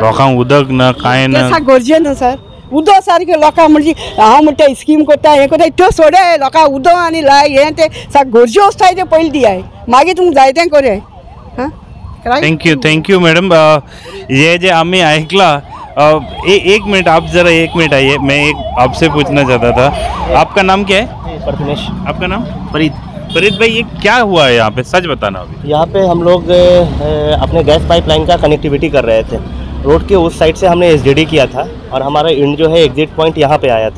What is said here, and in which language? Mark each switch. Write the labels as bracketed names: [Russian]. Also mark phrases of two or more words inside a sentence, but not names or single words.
[Konkani] लोकांक उदक ना, कांय ना, गरजेन न्हू सर. उदक सारकें लोकांक म्हणजे हांव म्हणटा स्कीम करता, हें करता, त्यो सोडय. लोकांक उदक आनी लाय हें ते गरज्यो वस्ताय ते पयलीं दियाय, मागीर तुमकां जाय तें करय. हां, [English] Thank you madam. [Marathi] ये जे आम्ही ऐकला, [Hindi] एक मिनट आप जरा 1 मिनट आइए, मैं एक आपसे पूछना चाहता था. आपका नाम क्या है? प्रथमेश. आपका नाम? फरीद भाई, ये क्या हुआ है यहाँ पे, सच बताना. अभी यहाँ पे हम लोग अपने [English] gas pipeline [Hindi] का कनेक्टिविटी कर रहे थे. रोड के उस साइड से हमने SDD किया था और हमारा इंड जो है [English] exit point [Hindi] यहाँ पे आया था.